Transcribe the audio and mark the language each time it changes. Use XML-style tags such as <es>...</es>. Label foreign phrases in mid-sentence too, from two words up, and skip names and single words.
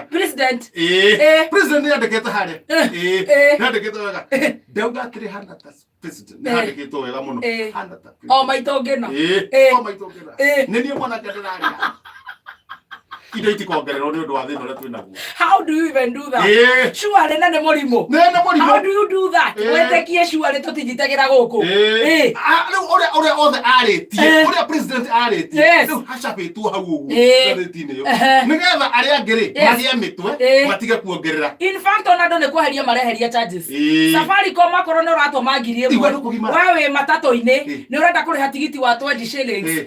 <ki>president president nĩ andĩkĩte harĩa nĩ andĩkĩte wega ndauga atĩrĩ hana ta president nĩ andĩkĩtwo wega mũno hana ta o maitũ ngĩna nĩ niĩ mwanake ndĩraria indo itikongererwo nĩ ũndũ wa thĩna ũrĩa twĩnaguo.</ki> <en>How do you even do that? Surely</en> <ki>na nĩ mũrimũ.</ki> <en>How do you do that?</en> <ki>Wetĩkie surely tũtinjitagĩra gũkũ. Rĩu ũrĩa othe arĩtie, ũrĩa president arĩtie, rĩu hacabĩtwo hau ũguo ngathĩti-inĩ ĩyo. Nĩgetha arĩa angĩ-rĩ magĩe mĩtwe matige kuongerera.</ki> <en>In fact</en> <ki>ona andũ nĩ kweheria mareheria charges. Safaricom akorwo nĩ ũratũma ngiri ĩmwe, wewe matatũ-inĩ nĩ ũrenda kũrĩha tigiti wa 20 shillings.</ki>